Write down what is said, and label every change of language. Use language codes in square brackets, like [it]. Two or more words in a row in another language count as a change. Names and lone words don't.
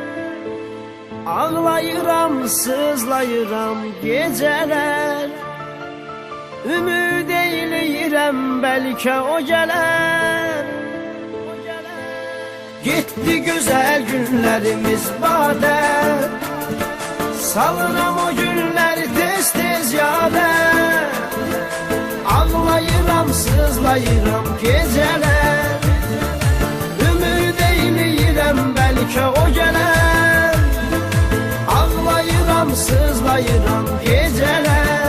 [az] Ağlayıram, sızlayıram geceler. Ümid eyleyirəm belki o geler. [tr] Gitti güzel günlerimiz bade. [az] Salıram o günleri tez tez yade. Ağlayıram, sızlayıram geceler. Ümid eyleyirəm belki o geler. Ağlayıram, sızlayıram geceler.